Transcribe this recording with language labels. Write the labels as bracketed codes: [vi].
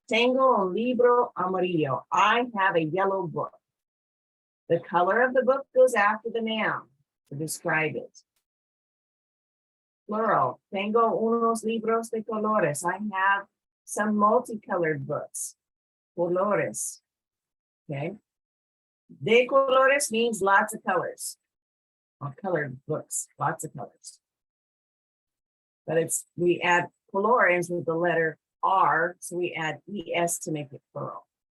[es] Tengo un libro amarillo. [en] I have a yellow book. The color of the book goes after the noun to describe it. Plural. [es] Tengo unos libros de colores. [en] I have some multicolored books. Colores. Okay. De colores means lots of colors. Or colored books, lots of colors. But we add colores with the letter R, so we add ES to make it plural.